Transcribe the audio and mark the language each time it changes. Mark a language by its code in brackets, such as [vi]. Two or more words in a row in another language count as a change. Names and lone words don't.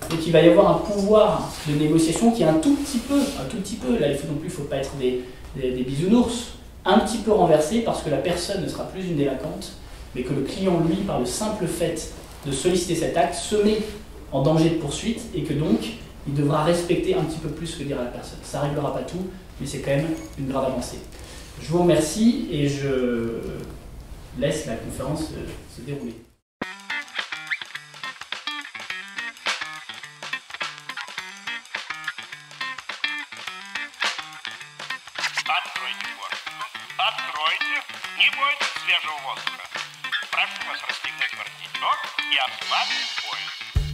[fr] Donc il va y avoir un pouvoir de négociation qui est un tout petit peu, là il faut non plus, il ne faut pas être des bisounours, un petit peu renversé parce que la personne ne sera plus une délinquante, mais que le client, lui, par le simple fait de solliciter cet acte, se met en danger de poursuite et que donc il devra respecter un petit peu plus ce que dira la personne. Ça ne réglera pas tout, mais c'est quand même une grave avancée. Je vous remercie et je laisse la conférence se dérouler. [ru] Откройте форточку. Откройте. Не бойтесь свежего воздуха. Прошу вас расстегнуть воротничок и ослабить пояс.